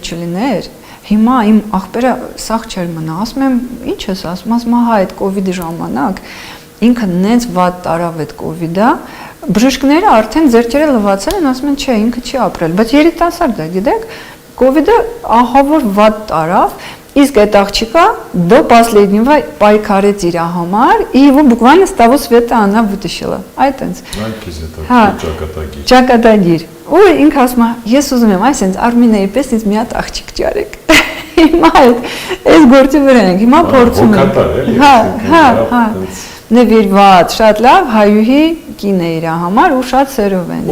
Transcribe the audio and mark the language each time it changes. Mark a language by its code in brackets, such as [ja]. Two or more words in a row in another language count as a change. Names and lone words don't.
[hy] չլիներ, հիմա իմ աղբերը սաղ չէր մնա, ասում եմ, ինչ ես ասում, հա այդ կովիդի ժամանակ ինքը նենց վատ տարավ այդ կովիդը, բժիշկները արդեն ձեռքերը լվացել են, ասում են, չէ, ինքը չի ապրել, բայց երիտասարդ է, гидեք, կովիդը ահավոր վատ տարավ, իսկ այդ աղջիկը [ru] до последнего [hy] պայքարեց իր համար, [ru] и его буквально с того света она вытащила, [hy] այտենց։ Այնպես է դա ճակատագիր։ Ճակատագիր։ Ու ինքը ասում է, ես ուզում եմ այսինքն Արմինեի պես ինձ մի հատ աղջիկ ճարեք։ Հիմա այս գործի վրա ենք, հիմա փորձում ենք։ Հա։ Նվիրված, շատ լավ, հայուհի կին է իր համար ու շատ սերով են։